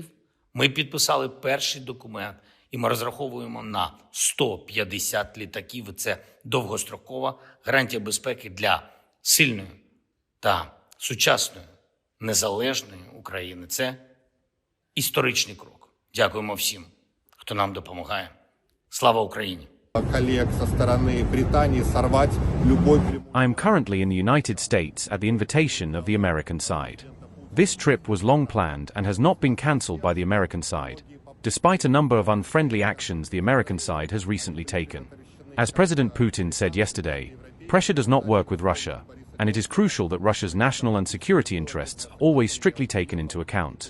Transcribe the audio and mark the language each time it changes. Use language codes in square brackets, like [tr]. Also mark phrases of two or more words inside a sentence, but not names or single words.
[uk] Ми підписали перший документ, і ми розраховуємо на 150 літаків. Це довгострокова гарантія безпеки для сильної та сучасної, незалежної України. Це історичний крок. Дякуємо всім, хто нам допомагає. Слава Україні! [ru] Коллег со стороны Британии сорвать любой... [en] I am currently in the United States at the invitation of the American side. This trip was long planned and has not been cancelled by the American side, despite a number of unfriendly actions the American side has recently taken. As President Putin said yesterday, pressure does not work with Russia, and it is crucial that Russia's national and security interests are always strictly taken into account.